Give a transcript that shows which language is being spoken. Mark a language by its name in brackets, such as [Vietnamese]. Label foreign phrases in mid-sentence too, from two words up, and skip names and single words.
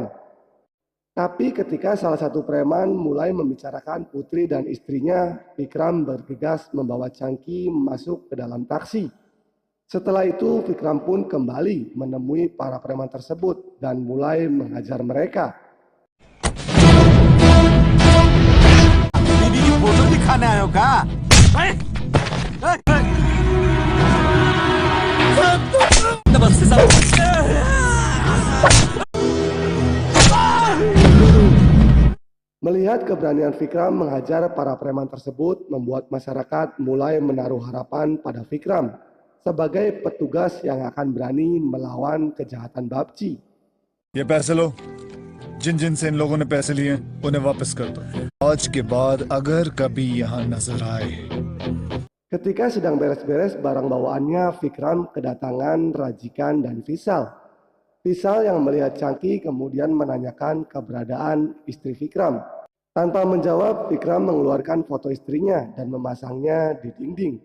[Indonesian] Tapi ketika salah satu preman mulai membicarakan putri dan istrinya, Vikram bergegas membawa Changki masuk ke dalam taksi. Setelah itu Vikram pun kembali menemui para preman tersebut dan mulai menghajar mereka. [Hindi] फोटो दिखाने आयो का? [Indonesian] Melihat keberanian Vikram menghajar para preman tersebut membuat masyarakat mulai menaruh harapan pada Vikram sebagai petugas yang akan berani melawan kejahatan Babji. [Hindi] ये पैसे लो जिन जिन से इन लोगों ने पैसे लिए उन्हें वापस कर दो आज के बाद अगर कभी यहाँ नजर आए [Indonesian] Ketika sedang beres-beres barang bawaannya, Vikram kedatangan Rajikan dan Visal. Visal yang melihat Changki kemudian menanyakan keberadaan istri Vikram. Tanpa menjawab, Vikram mengeluarkan foto istrinya dan memasangnya di dinding.